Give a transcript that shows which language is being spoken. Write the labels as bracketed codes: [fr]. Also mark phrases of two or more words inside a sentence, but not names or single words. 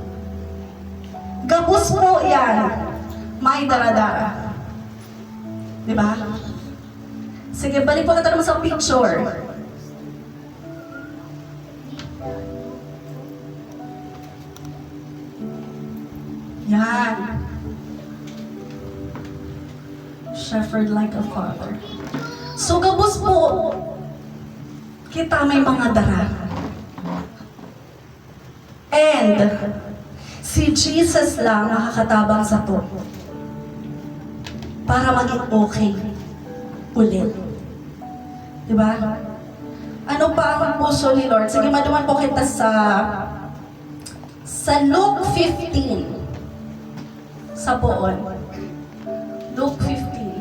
[bik] Gabos po yan, may daradara. [tl] Di ba? [bik] Sige, balik po kita naman sa picture. Yan. [en] Shepherd like a father. [bik] So, gabos po, kita may mga dara. And, si Jesus lang nakakatabang sa to para maging okay ulit. [tl] Diba? Ano pa ang puso ni Lord? [bik] Sige, maduman po kita sa Luke 15. Sa poon. Luke 15.